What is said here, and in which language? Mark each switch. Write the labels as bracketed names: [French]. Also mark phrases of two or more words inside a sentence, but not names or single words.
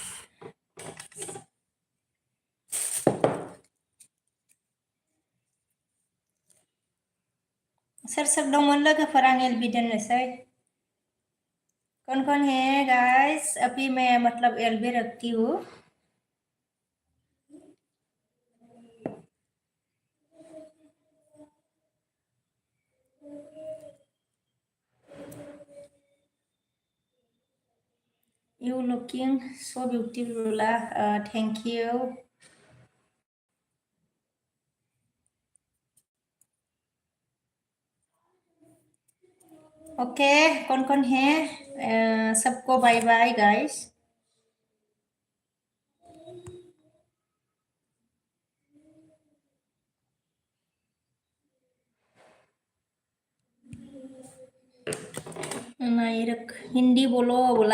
[Bodo] सोर सोर दंमोन लोगोफोर आं एलबि दोननोसै? [Hindi] कौन है गाइस? अभी मैं मतलब एलबी रखती हूँ। [English] You looking so beautiful, thank you. [Hindi] ओके, कौन है? सबको बाय बाय गाइस। नहीं रख, हिंदी बोलो बोला।